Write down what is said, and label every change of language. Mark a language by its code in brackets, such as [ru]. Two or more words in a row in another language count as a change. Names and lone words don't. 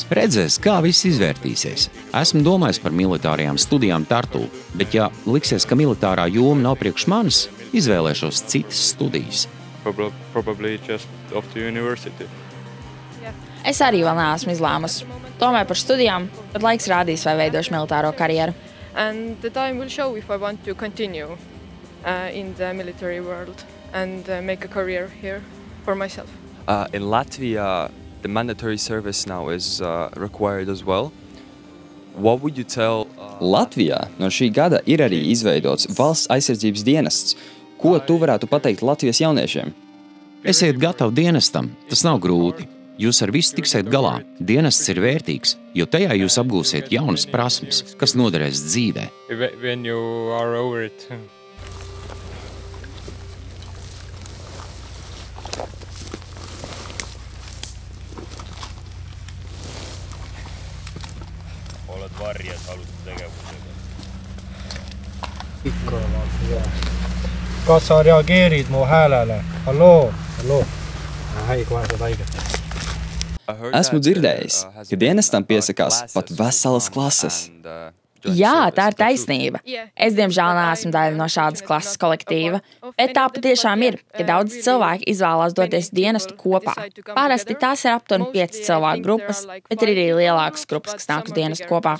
[lv] Redzēs, kā viss izvērtīsies. Esmu domājis par militārajām studijām Tartu, bet ja liksies, ka militārā joma nav priekš manis, izvēlēšos citas studijas. Es arī vēl neesmu izlēmusi. Domāju par studijām, bet laiks rādīs, vai veidošu militāro karjeru. [en] In Latvia, the mandatory service now is required as well. What would you tell? [lv] Latvijā no šī gada ir arī izveidots valsts aizsardzības dienests. Ko tu varētu pateikt Latvijas jauniešiem? Esiet gatavi dienestam, tas nav grūti. Jūs ar visu tiksiet galā. Dienests ir vērtīgs, jo tajā jūs apgūsiet jaunas prasmes, kas noderēs dzīvē. [et] Oled varjas alusta tegevusega. Ikka on hyvä. Kas sa reageerid mu häälele? Halloo? Hei, kohe saad haiget. [lv] Esmu dzirdējis, ka dienestam piesakās pat veselas klases. Jā, tā ir taisnība. Es, diemžēl, neesmu daļa no šādas klases kolektīva, bet tā patiešām ir, ka daudz cilvēki izvēlās doties dienestu kopā. Parasti tās ir aptuveni 5 cilvēku grupas, bet ir arī lielākas grupas, kas nāk uz dienestu kopā.